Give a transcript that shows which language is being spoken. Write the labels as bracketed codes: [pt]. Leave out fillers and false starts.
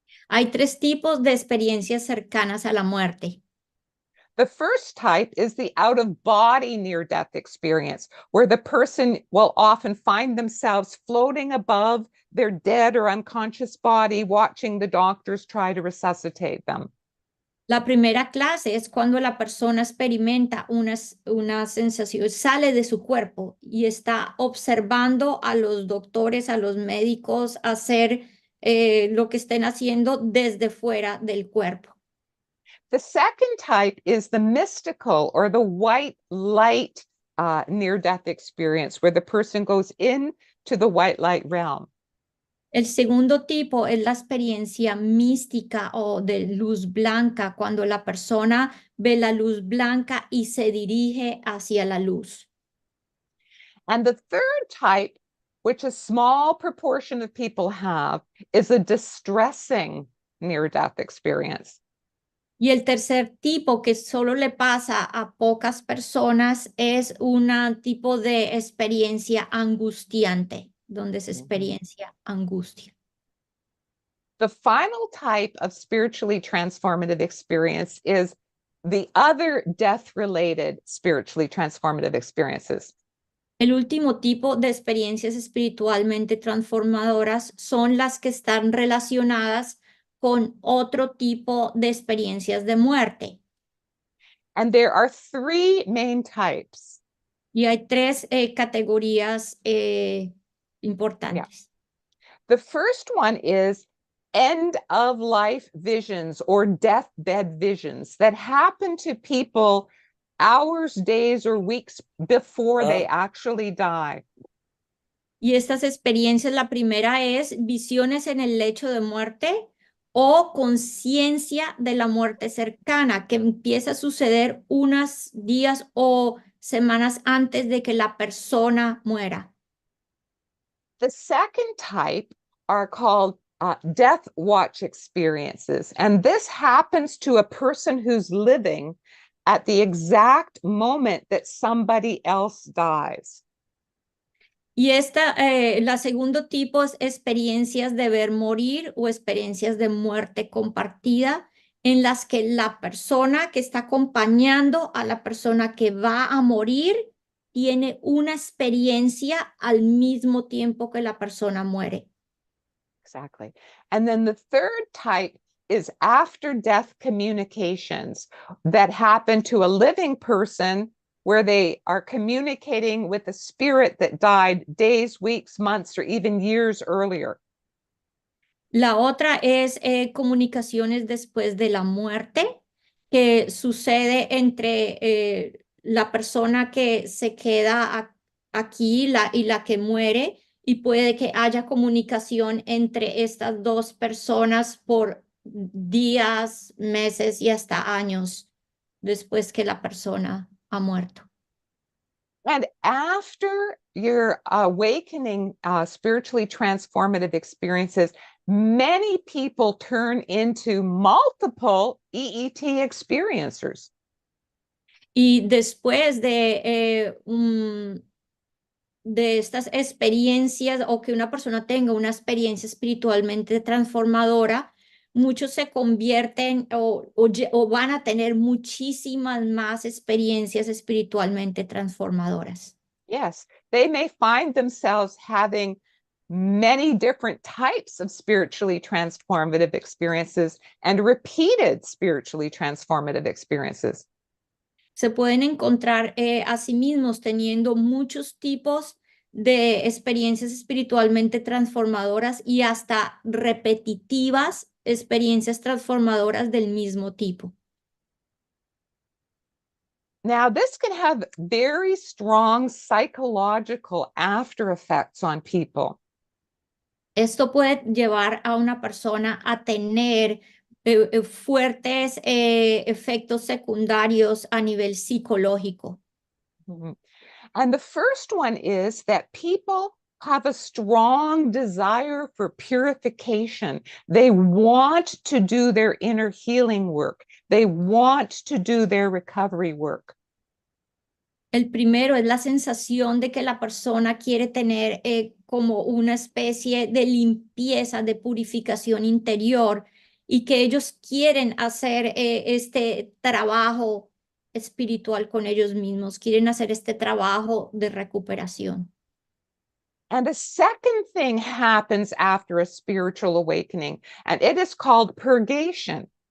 [es] Hay tres tipos de experiencias cercanas a la muerte. [en] The first type is the out-of-body near-death experience, where the person will often find themselves floating above their dead or unconscious body, watching the doctors try to resuscitate them. [es] La primera clase es cuando la persona experimenta una sensación, sale de su cuerpo y está observando a los doctores, a los médicos hacer lo que estén haciendo desde fuera del cuerpo. [en] The second type is the mystical or the white light near-death experience, where the person goes into the white light realm. [es] El segundo tipo es la experiencia mística o de luz blanca, cuando la persona ve la luz blanca y se dirige hacia la luz. [en] And the third type, which a small proportion of people have, is a distressing near-death experience. [es] Y el tercer tipo, que solo le pasa a pocas personas, es un tipo de experiencia angustiante, donde se experiencia angustia. [en] The final type of spiritually transformative experience is the other death-related spiritually transformative experiences. [es] El último tipo de experiencias espiritualmente transformadoras son las que están relacionadas con otro tipo de experiencias de muerte. [en] And there are three main types. [es] Y hay tres categorías importantes. [en] The first one is end of life visions or deathbed visions that happen to people hours, days, or weeks before they actually die. [es] Y estas experiencias, la primera es visiones en el lecho de muerte o conciencia de la muerte cercana, que empieza a suceder unos días o semanas antes de que la persona muera. [en] The second type are called death watch experiences. And this happens to a person who's living at the exact moment that somebody else dies. [es] Y la segundo tipo es experiencias de ver morir o experiencias de muerte compartida, en las que la persona que está acompañando a la persona que va a morir tiene una experiencia al mismo tiempo que la persona muere. [en] Exactly. And then the third type is after death communications that happen to a living person where they are communicating with a spirit that died days, weeks, months, or even years earlier. [es] La otra es comunicaciones después de la muerte, que sucede entre la persona que se queda aquí y la que muere, y puede que haya comunicación entre estas dos personas por días, meses y hasta años después que la persona ha muerto. [en] And after your awakening spiritually transformative experiences, many people turn into multiple EET experiencers. [es] Y después de estas experiencias o que una persona tenga una experiencia espiritualmente transformadora, muchos se convierten o van a tener muchísimas más experiencias espiritualmente transformadoras. [en] Yes, they may find themselves having many different types of spiritually transformative experiences and repeated spiritually transformative experiences. [es] Se pueden encontrar a sí mismos teniendo muchos tipos de experiencias espiritualmente transformadoras y hasta repetitivas experiencias transformadoras del mismo tipo. [en] Now, this can have very strong psychological after effects on people. [es] Esto puede llevar a una persona a tener fuertes efectos secundarios a nivel psicológico. Mhm. [en] And the first one is that people have a strong desire for purification. They want to do their inner healing work. They want to do their recovery work. [es] El primero es la sensación de que la persona quiere tener como una especie de limpieza, de purificación interior, y que ellos quieren hacer este trabajo espiritual con ellos mismos, quieren hacer este trabajo de recuperación. [en] And a second thing happens after a spiritual awakening, and it is called purgation.